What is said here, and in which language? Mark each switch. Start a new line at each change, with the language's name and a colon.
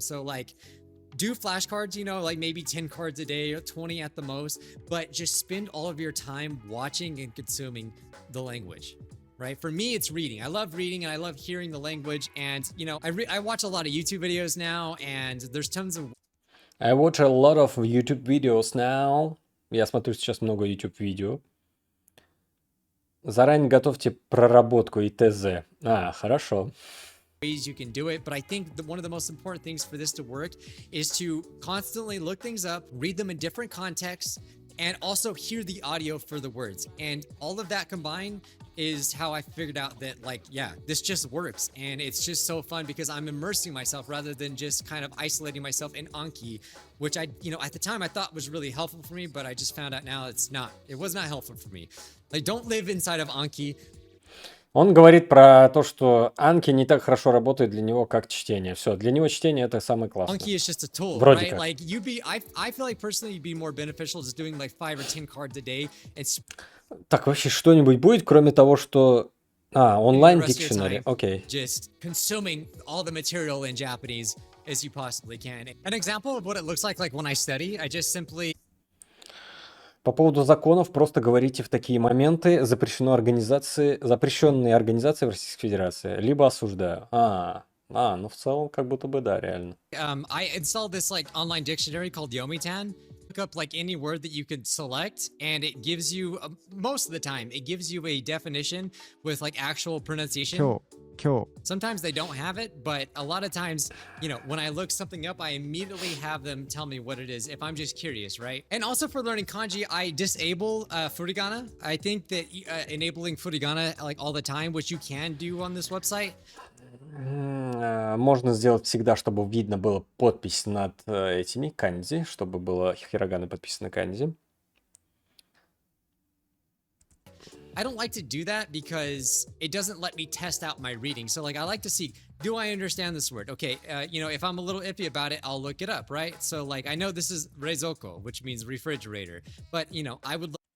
English: So like do flashcards, like maybe 10 cards a day or 20 at the most, but just spend all of your time watching and consuming the language, right? For me, it's reading. I love reading and I love hearing the language. And, I watch a lot of YouTube videos now, and there's tons of... I watch a lot of YouTube videos now.
Russian: Я смотрю сейчас много YouTube видео. Заранее готовьте проработку и ТЗ. Хорошо.
English: ways you can do it, but I think one of the most important things for this to work is to constantly look things up, read them in different contexts, and also hear the audio for the words. And all of that combined is how I figured out that like, yeah, this just works. And it's just so fun because I'm immersing myself rather than just kind of isolating myself in Anki, which I, at the time I thought was really helpful for me, but I just found out now it's not. It was not helpful for me. Like, don't live inside of Anki.
Russian: Он говорит про то, что Анки не так хорошо работает для него, как чтение. Все, для него чтение это самое классное.
English: Anki is just a tool,
Russian: Вроде
English: right?
Russian: как.
English: Like I feel like personally you'd be more beneficial just doing like 5 or 10 cards a day. It's
Russian: Так, вообще что-нибудь будет, кроме того, что... онлайн
English: the rest of your
Russian: дикшнери,
English: time
Russian: окей.
English: just consuming all the material in Japanese as you possibly can. An example of what it looks like when I study, I just simply...
Russian: По поводу законов просто говорите в такие моменты запрещенные организации в Российской Федерации, либо осуждаю. Ну в целом как будто бы да, реально.
English: I installed this like online dictionary called Yomitan. Look up like any word that you could select, and it gives you most of the time it gives you a definition with like actual pronunciation. Sometimes they don't have it, but a lot of times, when I look something up, I immediately have them tell me what it is if I'm just curious, right? And also for learning kanji, I disable furigana. I think that enabling furigana like all the time, which you can do on this website.
Russian: Можно сделать всегда, чтобы видно было подпись над этими кандзи, чтобы было хирогана подписано кандзи.
English: I don't like to do that because it doesn't let me test out my reading. So like I like to see, do I understand this word? Okay, if I'm a little iffy about it, I'll look it up, right? So like I know this is reizoko, which means refrigerator, but I would...